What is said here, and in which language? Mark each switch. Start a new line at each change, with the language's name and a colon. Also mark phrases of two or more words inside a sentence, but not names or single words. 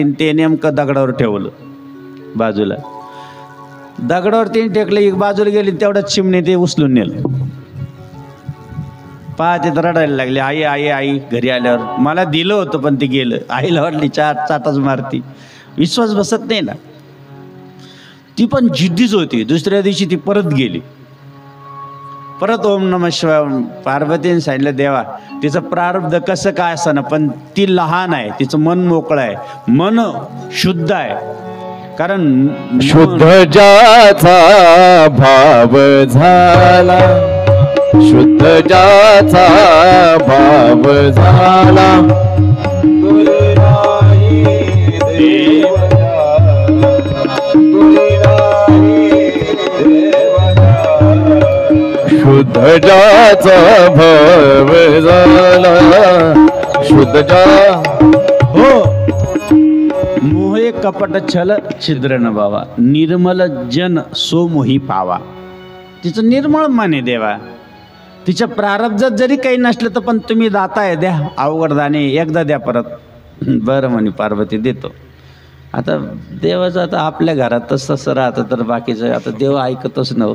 Marathi: ते नेमकं दगडावर ठेवलं बाजूला. दगडावर तिने टेकलं, एक बाजूला गेली, तेवढ्याच चिमणे ते उचलून नेलं. पाहते तर रडायला लागले. आई आई आई. घरी आल्यावर मला दिलं होतं पण ते गेलं. आईला वाटली चाटच मारती, विश्वास बसत नाही ना. ती पण जिद्दीच होती. दुसऱ्या दिवशी ती परत गेली. परत
Sanskrit: ओम नमः शिवाय.
Marathi: पार्वतीने सांगितलं, देवा तिचं प्रारब्ध कसं काय असं, पण ती लहान आहे, तिचं मन मोकळं आहे, मन शुद्ध आहे. कारण शुद्ध ज्याचा भाव झाला, शुद्ध ज्याचा भाव झाला, शुद्ध ज्याचा भाव झाला, शुद्ध ज्या हो.
Awadhi: मोहे कपट छल छिद्र न बावा, निर्मल जन सो मोही पावा.
Marathi: तिचं निर्मळ मन आहे देवा. तिच्या प्रारब्धात जरी काही नसलं तर पण तुम्ही दाताय, द्या अवघड दाणे, एकदा द्या परत. बरं म्हणे पार्वती देतो. आता देवाचं आता आपल्या घरातच तसं राहतं तर बाकीचं आता देव ऐकतच नव्ह.